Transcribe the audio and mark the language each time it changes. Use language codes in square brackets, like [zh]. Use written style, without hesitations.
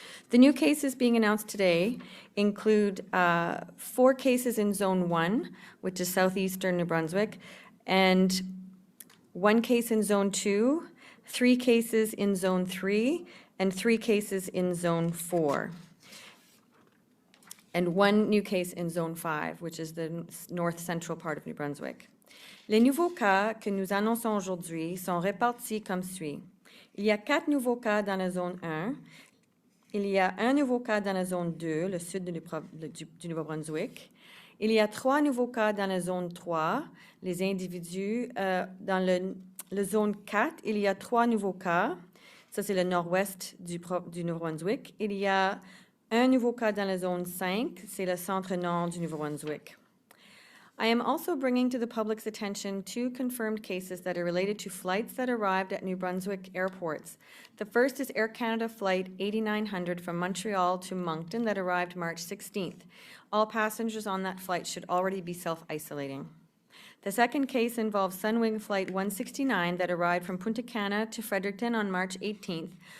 [en] The new cases being announced today include 4 cases in Zone 1, which is southeastern New Brunswick, and 1 case in Zone 2, 3 cases in Zone 3, and 3 cases in Zone 4, and 1 new case in Zone 5, which is the north-central part of New Brunswick. [fr] Les nouveaux cas que nous annonçons aujourd'hui sont répartis comme suit. Il y a 4 nouveaux cas dans la Zone 1, il y a 1 nouveau cas dans la Zone 2, le sud du Nouveau-Brunswick. Il y a 3 nouveaux cas dans la Zone 3, les individus. Dans la Zone 4, il y a 3 nouveaux cas. Ça, c'est le nord-ouest du Nouveau-Brunswick. Il y a 1 nouveau cas dans la Zone 5, c'est le centre-nord du Nouveau-Brunswick. [en] I am also bringing to the public's attention 2 confirmed cases that are related to flights that arrived at New Brunswick airports. The first is Air Canada Flight 8900 from Montreal to Moncton that arrived March 16th. All passengers on that flight should already be self-isolating. The second case involves Sunwing Flight 169 that arrived from Punta Cana to Fredericton on March 18th.